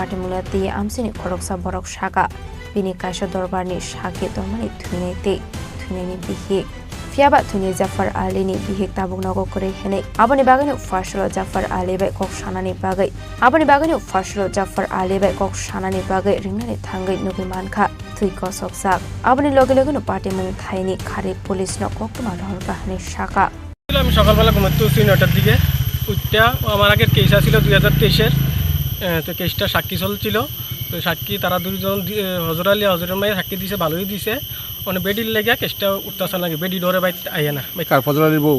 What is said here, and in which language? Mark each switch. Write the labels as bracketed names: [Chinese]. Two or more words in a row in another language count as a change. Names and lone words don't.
[Kok Borok] party mulati amsini khoroksa borok shaka bini kaisha dorbarni shaki dormani thuneni bihi fiaba thuni Jafar Ali ni bihi tabuk nago kore hne abani bagani fashlo Jafar Ali bai kok shanani bagai abani bagani fashlo Jafar Ali bai kok shanani bagai ringnani thangai nugiman kha thuiko soksak abani loge loge no party mung thaini khari police no kokma dhor bahani shaka [Bangla] আমি সকালবেলা ঘুমাতে উঠছি 9টার দিকে উঠটা আমার আগের কেস ছিল 2023-এর তো কেসটা সাক্ষী চলছিল তো সাক্ষী তারা দুজন হজর আলী হজরের মায়ের সাক্ষী দিছে ভালোই দিছে মানে বেডির লেগে কেসটা উঠতেছে নাকি বেডি ডরে বাইতে আইয়া না কার ফজর আলীর বউ